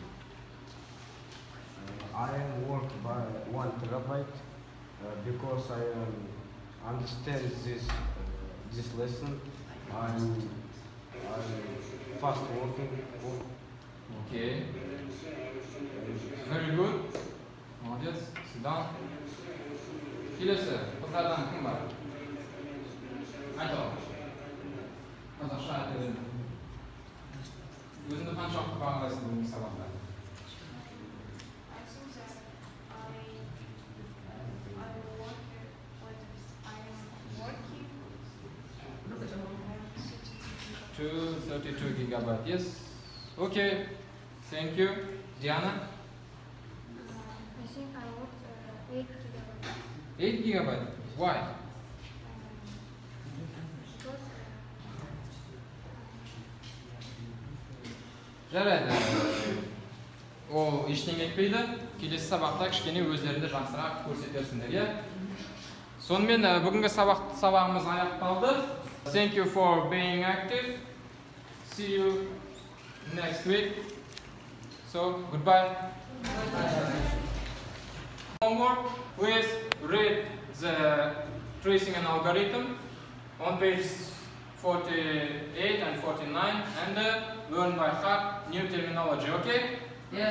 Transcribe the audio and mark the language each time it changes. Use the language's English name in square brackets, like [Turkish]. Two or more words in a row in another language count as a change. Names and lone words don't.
[English] I am work by 1 terabyte because I understand this lesson. I'm fast working. Okay. Very good. Молодец. Sit down. [Kazakh] Келесі, қыздардан кім бар? Айтып. Қазақша айта беріңіз. Өзіңді қаншалықты бағалайсың бүгінгі сабақта? [English] To 32 gigabyte. Yes. Okay. Thank you. Diana? I think I worked 8 gigabytes. 8 gigabyte. Why? Because [Kazakh] Жарайды. Ол ештеңе етпейді. Келесі сабақта кішкене өздеріңді жақсырақ көрсетерсіңдер, иә? Сонымен бүгінгі сабағымыз аяқталды. [English] Thank you for being active. See you next week. So, goodbye. Homework, please read the tracing and algorithm on page 48 and 49 and learn by heart new terminology, okay?